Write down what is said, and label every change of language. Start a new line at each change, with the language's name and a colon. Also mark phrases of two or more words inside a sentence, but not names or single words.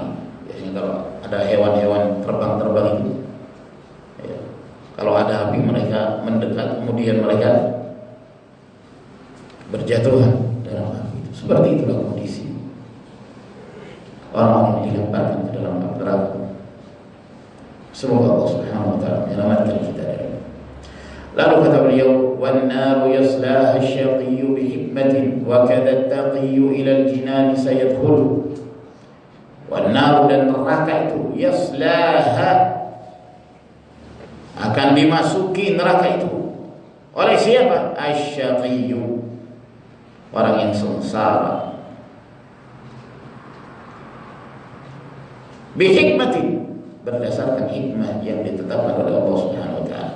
Indonesian: Biasanya kalau ada hewan-hewan terbang-terbang itu, ya, kalau ada api mereka mendekat, kemudian mereka berjatuhan dalam api itu. Seperti itulah kondisi orang yang dilemparkan ke dalam neraka. Semoga
Arabic: الله سبحانه وتعالى
Indonesian: menyelamatkan kita dari itu. Lalu kata beliau,
Arabic: "والنار يصلاها الشقي بحكمة وكذا التقي إلى الجنان سيدخل." والنار,
Indonesian: dan neraka itu, yaslaha, akan dimasuki neraka itu oleh siapa? Asy-syaqiyyu, orang yang sengsara.
Arabic: بحكمة,
Indonesian: berdasarkan hikmah yang ditetapkan oleh
Arabic: الله سبحانه وتعالى.